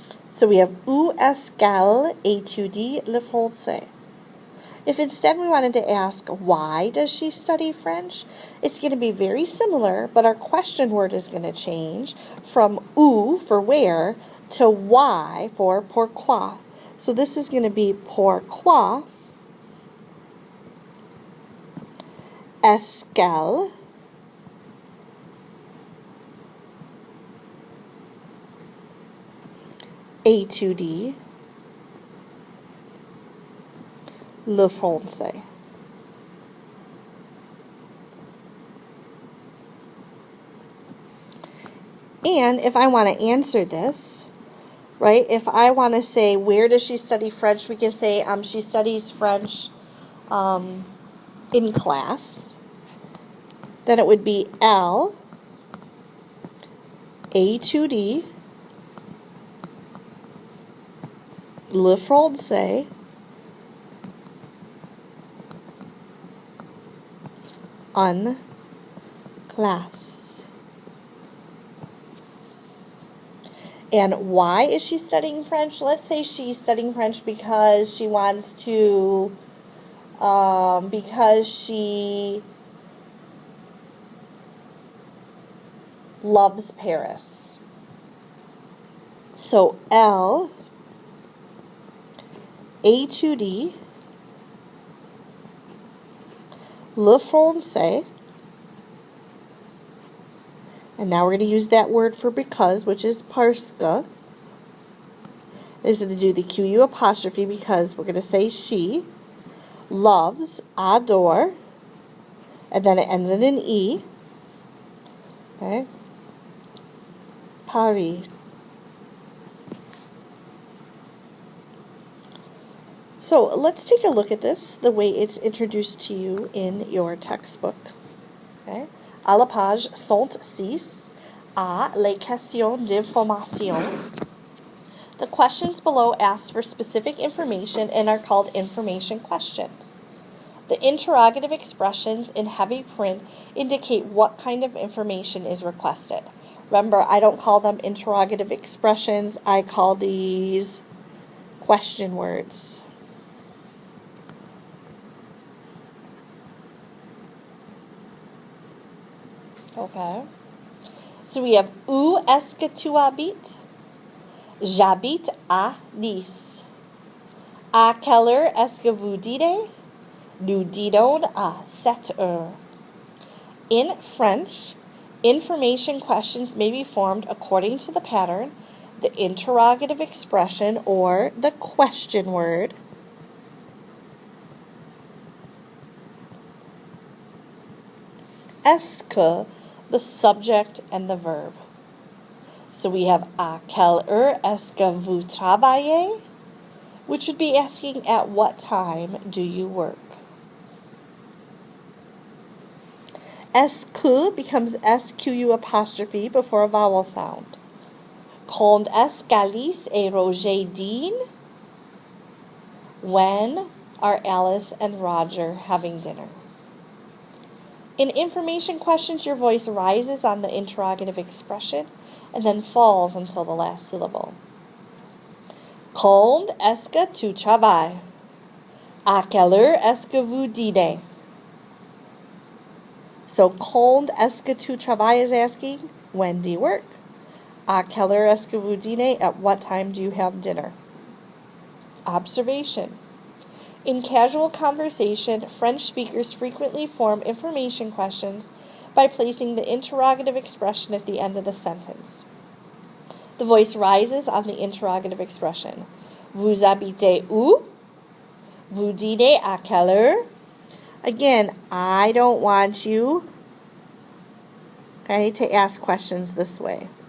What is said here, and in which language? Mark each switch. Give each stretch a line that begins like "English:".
English: So we have
French: où est-ce qu'elle étudie le français?
English: If instead we wanted to ask why does she study French, it's going to be very similar, but our question word is going to change from où for where to why for pourquoi. So this is going to be
French: pourquoi est-ce qu'elle étudie le français.
English: And if I want to answer this, right, if I want to say where does she study French, we can say she studies French in class. Then it would be
French: elle étudie le français en classe.
English: And why is she studying French? Let's say she's studying French because she wants to, because she loves Paris.
French: So elle étudie le français.
English: And now we're going to use that word for because, which is parce que. This is going to do the QU apostrophe because we're going to say she loves, adore, and then it ends in an E. Okay? Paris. So let's take a look at this, the way it's introduced to you in your textbook. Okay?
French: À la page 106, à les questions d'information.
English: The questions below ask for specific information and are called information questions. The interrogative expressions in heavy print indicate what kind of information is requested. Remember, I don't call them interrogative expressions. I call these question words. Okay. So we have
French: où est-ce que tu habites? J'habite à Nice. À quelle heure est-ce que vous dînez? Nous dînons à 7 heures.
English: In French, information questions may be formed according to the pattern, the interrogative expression, or the question word. Est-ce que, the subject and the verb. So we have
French: à quelle heure est-ce que vous travaillez?
English: Which would be asking at what time do you work. Est-ce que becomes SQU apostrophe before a vowel sound.
French: Quand est-ce qu'Alice et Roger dînent?
English: When are Alice and Roger having dinner? In information questions, your voice rises on the interrogative expression and then falls until the last syllable.
French: Quand est-ce que tu travailles? À quelle heure est-ce que vous dînez?
English: So,
French: quand est-ce que tu travailles
English: is asking, when do you work?
French: À quelle heure est-ce que vous dînez?
English: At what time do you have dinner? Observation. In casual conversation, French speakers frequently form information questions by placing the interrogative expression at the end of the sentence. The voice rises on the interrogative expression.
French: Vous habitez où? Vous dînez à quelle heure?
English: Again, I don't want you, okay, to ask questions this way.